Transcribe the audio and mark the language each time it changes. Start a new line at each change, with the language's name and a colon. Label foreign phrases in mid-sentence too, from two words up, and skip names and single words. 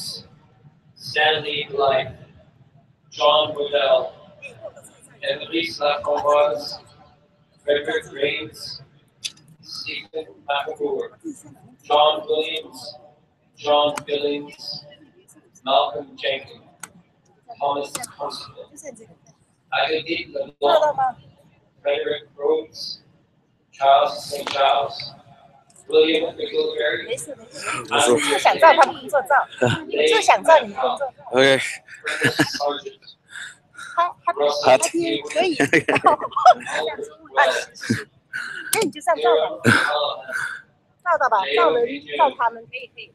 English: Cox, Stanley Blythe, John Woodell, Annalise Laframboise, Frederick Graves, Stephen McAvour, John Williams, John Billings, Malcolm Jenkins, Thomas Constable, Agadit LeBlanc, Frederick Rhodes, Charles St. Charles, William Mcgilberry,
Chinese: 没事没事，就想照他们工作照，就想照你工作照。
English: Okay. Curtis Sargent,
Chinese: 他
English: Russell
Chinese: 听可以，
English: Wells,
Chinese: 那你就上照吧，
English: Darren Callahan,
Chinese: 照到吧，照人照他们可以可以。